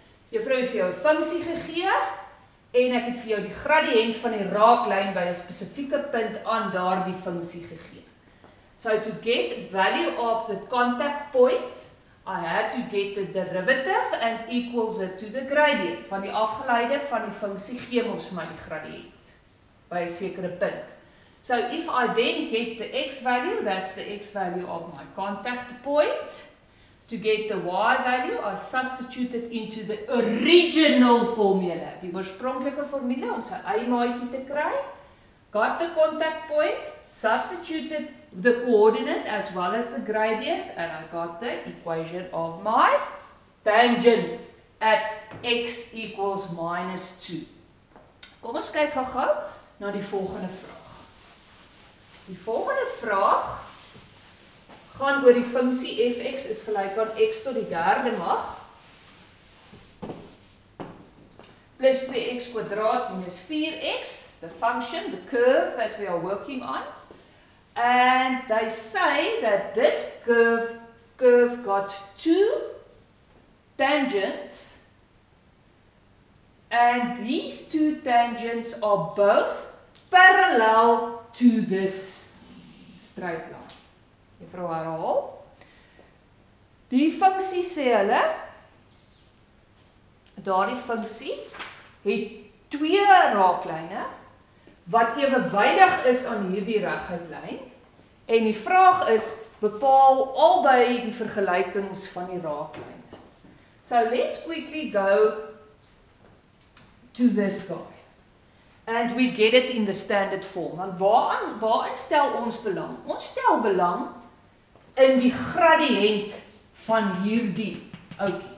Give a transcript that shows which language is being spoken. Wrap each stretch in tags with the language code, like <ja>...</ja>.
<af>Juffrou het vir jou 'n funksie gegee en ek het vir jou die gradiënt van die raaklyn by 'n spesifieke punt aan daardie funksie gegee.</af> <en>So to get value of the contact point, I had to get the derivative and equals it to the gradient.</en> <af>Van die afgeleide van die funksie gee ons vir my die gradiënt by 'n sekere punt.</af> <en>So if I then get the x value, that's the x value of my contact point. To get the y value, I substitute it into the original formula.</en> <af>Die oorspronklike formule om sy eie maatjie te kry.</af> <en>Got the contact point, substituted the coordinate as well as the gradient, and I got the equation of my tangent at x equals minus 2.</en> <af>Kom ons kyk gou-gou na die volgende vraag. Die volgende vraag gaan oor die funksie fx is gelyk aan x tot die derde mag plus 2x² minus 4x,</af> <en>the function, the curve that we are working on. And they say that this curve got 2 tangents, and these 2 tangents are both parallel to this straight line.</en> <af>Juffrou herhaal. Die funksie sê hulle, daardie funksie het 2 raaklyne wat ewewydig is aan hierdie reguit lyn, en die vraag is, bepaal albei die vergelykings van die raaklyne.</af> <en>So let's quickly go to this guy. And we get it in the standard form.</en> <af>Want waarin stel ons belang? Ons stel belang in die gradiënt van hierdie ouetjie.</af>